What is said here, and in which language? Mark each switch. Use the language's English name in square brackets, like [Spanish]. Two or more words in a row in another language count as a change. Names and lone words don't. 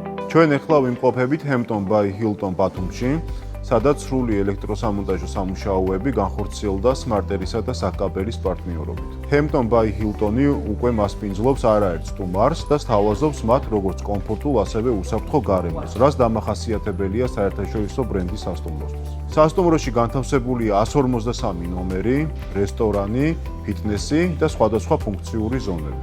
[Georgian] ჩვენ ახლა ვიმყოფებით Hampton by Hilton ბათუმში, სადაც სრული ელექტროსამონტაჟო სამუშაოები განხორციელდა Smarter-ისა და Sakabel-ის პარტნიორობით. Hampton by Hilton-ი უკვე მასპინძლობს არაერთ სტუმარს და სთავაზობს მათ როგორც კომფორტულ, ასევე უსაფრთხო გარემოს, რაც დამახასიათებელია საერთაშორისო ბრენდის სასტუმროსთვის. სასტუმროში განთავსებულია 153 ნომერი, რესტორანი, ფიტნესი და სხვადასხვა ფუნქციური ზონები.